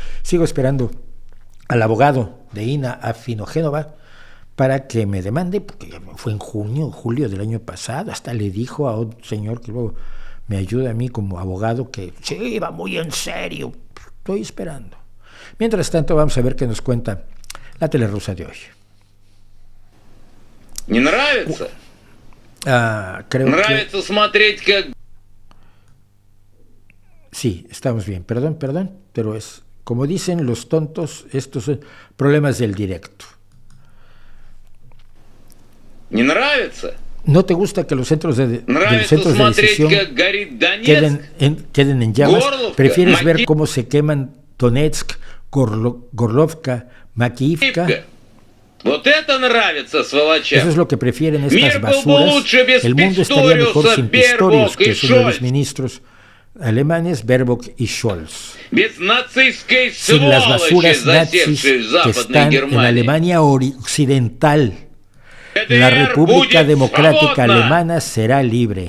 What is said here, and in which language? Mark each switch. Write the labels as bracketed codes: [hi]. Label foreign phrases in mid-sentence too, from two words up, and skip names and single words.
[es] Sigo esperando al abogado de Ina Afinogénova para que me demande, porque fue en julio del año pasado, hasta le dijo a otro señor que luego me ayuda a mí como abogado que sí, iba muy en serio. Estoy esperando. Mientras tanto, vamos a ver qué nos cuenta la tele rusa de hoy. [ru] ¿Не нравится? [es] Creo [ru] Нравится смотреть, как... [es] Sí, estamos bien. Perdón, pero es, como dicen los tontos, estos son problemas del directo. [ru] ¿Не нравится? [es] ¿No te gusta que los centros de decisión queden en llamas? Gorlovka, ¿Prefieres ver cómo se queman Donetsk, Gorlovka, Makiivka? [ru] Вот это нравится, сволоча. [es] Eso es lo que prefieren estas basuras. El mundo estaría mejor sin Pistorius, que es uno de los ministros alemanes, Baerbock y Scholz. Sin las basuras nazis que están en la Alemania occidental, la República Democrática Alemana será libre.